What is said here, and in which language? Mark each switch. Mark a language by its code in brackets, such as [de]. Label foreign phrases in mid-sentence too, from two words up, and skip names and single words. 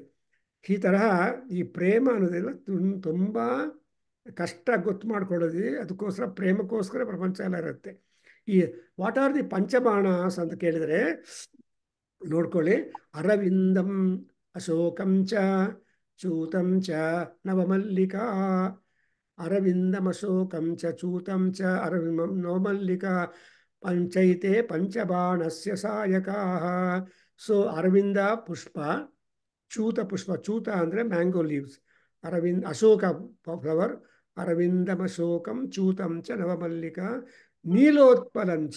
[kn] ಈ ತರಹ ಈ ಪ್ರೇಮ ಅನ್ನೋದೆಲ್ಲ ತುಂಬ ಕಷ್ಟ ಗೊತ್ತು ಮಾಡ್ಕೊಳ್ಳೋದು. ಅದಕ್ಕೋಸ್ಕರ ಪ್ರೇಮಕ್ಕೋಸ್ಕರ ಪ್ರಪಂಚ ಎಲ್ಲ ಇರುತ್ತೆ. ಈ [en] what are the panchabanas [kn] ಅಂತ ಕೇಳಿದರೆ ನೋಡ್ಕೊಳ್ಳಿ. [sa] ಅರವಿಂದಂ ಅಶೋಕಂ ಚ ಚೂತಂ ಚ ನವಮಲ್ಲಿಕಾ. ಅರವಿಂದಂ ಅಶೋಕಂ ಚ ಚೂತಂ ಚ ಅರವಿಂದಂ ನವಮಲ್ಲಿಕಾ ಪಂಚೈತೆ ಪಂಚಬಾಣಸ್ಯ ಸಾಯಕಾಃ. [kn] ಸೊ ಅರವಿಂದ ಪುಷ್ಪ, ಚೂತ ಪುಷ್ಪ, ಚೂತ ಅಂದರೆ [en] mango leaves, [kn] ಅಶೋಕ ಫ್ಲವರ್, [sa] ಅರವಿಂದಂ ಅಶೋಕಂ ಚೂತಂ ಚ ನವಮಲ್ಲಿಕಾ ನೀಲೋತ್ಪಲಂಚ.